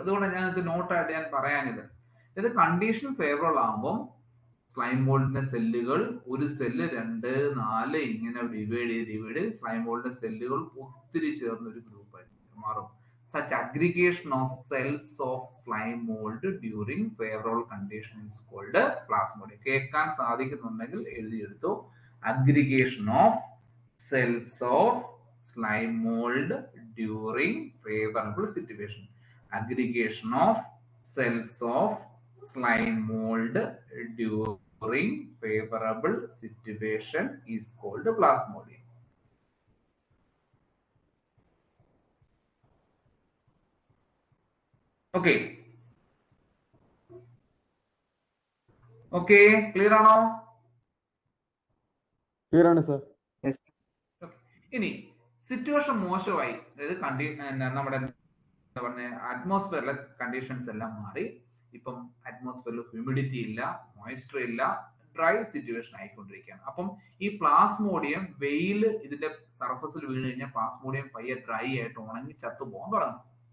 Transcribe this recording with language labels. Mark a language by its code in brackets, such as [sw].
[ml] അതുകൊണ്ട് ഞാൻ ഇത് നോട്ടായിട്ട് ഞാൻ പറയാനിത്. ഇത് കണ്ടീഷൻ ഫേവറബിൾ ആകുമ്പോൾ സ്ലൈം മോൾഡിന്റെ സെല്ലുകൾ, ഒരു സെല്ല് 2, 4 ഇങ്ങനെ ഡിവൈഡ് സ്ലൈം മോൾഡിന്റെ സെല്ലുകൾ ഒത്തിരി ചേർന്ന ഒരു ഗ്രൂപ്പ് ആയിട്ട് മാറും. [en] Such aggregation of cells of slime mold during favorable condition is called plasmodium. [ml] കേൾക്കാൻ സാധിക്കുന്നുണ്ടെങ്കിൽ എഴുതിയെടുത്തു. [en] Aggregation of cells of slime mold during favorable situation. Aggregation of cells of slime mold during favorable situation is called plasmodium. Okay. [ml] Okay, clear ആണോ? Clear ആണ് sir. ഇനി situation മോശമായി, അതായത് നമ്മുടെ എന്താ പറഞ്ഞ അറ്റ്മോസ്ഫിയറിലെ conditions എല്ലാം മാറി. ഇപ്പം അറ്റ്മോസ്ഫിയറിൽ ഹ്യൂമിഡിറ്റി ഇല്ല, മോയ്സ്ചർ ഇല്ല, ഡ്രൈ സിറ്റുവേഷൻ ആയിക്കൊണ്ടിരിക്കുകയാണ്. അപ്പം ഈ പ്ലാസ്മോഡിയം വെയിൽ ഇതിന്റെ സർഫസിൽ വീണ് കഴിഞ്ഞാൽ പ്ലാസ്മോഡിയം പയ്യെ ഡ്രൈ ആയിട്ട് ഉണങ്ങി ചത്തു പോകാൻ തുടങ്ങും.